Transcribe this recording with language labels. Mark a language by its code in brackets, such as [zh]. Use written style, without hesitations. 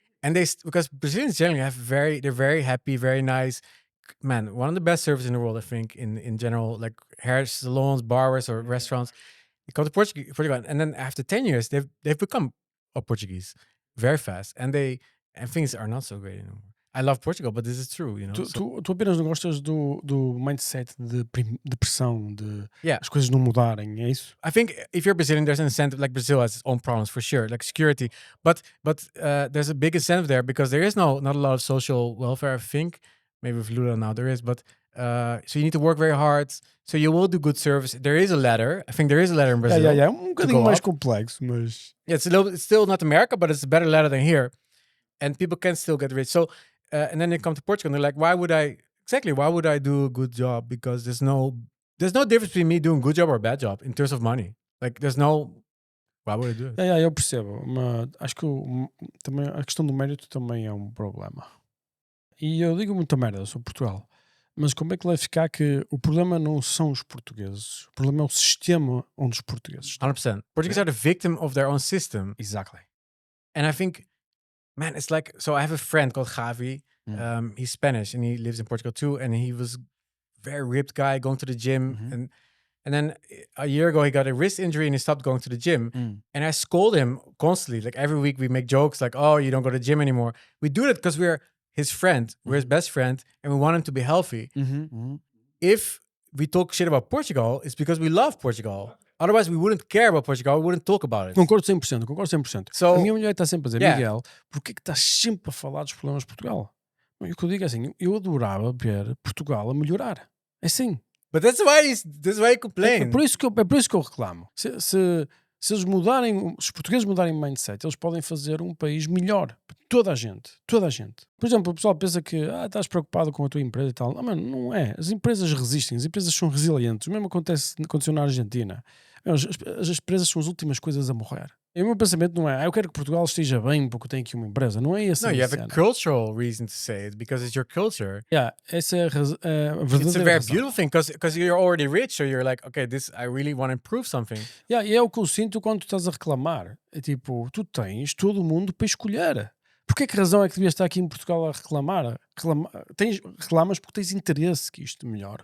[en] And because Brazilians generally they're very happy, very nice. Man, one of the best services in the world, I think, in general, like hair salons, barbers, or restaurants. You come to Portugal, and then after 10 years, they've become Portuguese very fast, and things are not so great anymore. I love Portugal, but this is true, you know. [pt] Tu apenas não gostas do mindset de depressão, de as coisas não mudarem, é isso? [en] I think if you're Brazilian, there's an incentive. Like Brazil has its own problems for sure, like security. But there's a big incentive there because there is not a lot of social welfare. I think maybe with Lula now there is, but so you need to work very hard. So you will do good service. There is a ladder. I think there is a ladder in Brazil. Yeah. [pt] bocadinho mais complexo, mas [en] yeah, it's still not America, but it's a better ladder than here, and people can still get rich. So. And then they come to Portugal and they're like, why would I do a good job? Because there's no difference between me doing a good job or a bad job in terms of money. Like why would I do it? [pt] Eu percebo, mas acho que também a questão do mérito também é um problema. E eu digo muita merda sobre Portugal, mas como é que vai ficar que o problema não são os portugueses, o problema é o sistema onde os portugueses estão. [en] 100%. Portuguese are the victim of their own system. Exactly. And I think, man, it's like, so I have a friend called Javi. He's Spanish and he lives in Portugal too. And he was very ripped guy going to the gym. And then a year ago, he got a wrist injury and he stopped going to the gym. And I scold him constantly. Like every week we make jokes like, oh, you don't go to the gym anymore. We do that because we're his friend. We're his best friend. And we want him to be healthy. If we talk shit about Portugal, it's because we love Portugal. Otherwise, we wouldn't care about Portugal. We wouldn't talk about it. [pt] Concordo 100%. So, a minha mulher está sempre a dizer, Miguel, porquê que estás sempre a falar dos problemas de Portugal? E o que eu digo é assim, eu adorava ver Portugal a melhorar. É assim. [en] But that's why you complain. [pt] É por isso que eu reclamo. Se eles mudarem, se os portugueses mudarem o mindset, eles podem fazer um país melhor. Toda a gente. Por exemplo, o pessoal pensa que estás preocupado com a tua empresa e tal. Não, mano, não é. As empresas resistem, as empresas são resilientes. O mesmo aconteceu na Argentina. As empresas são as últimas coisas a morrer. E o meu pensamento não é, eu quero que Portugal esteja bem porque eu tenho aqui uma empresa. Não é esse. [en] No, you have a cultural reason to say it because it's your culture. [pt] Yeah, essa é a verdadeira [en] It's a very beautiful thing because you're already rich, so you're like, okay, I really want to improve something. [pt] Yeah, e é o que eu sinto quando tu estás a reclamar. É tipo, tu tens todo o mundo para escolher. Porquê que razão é que devias estar aqui em Portugal a reclamar? Reclamas porque tens interesse que isto melhore.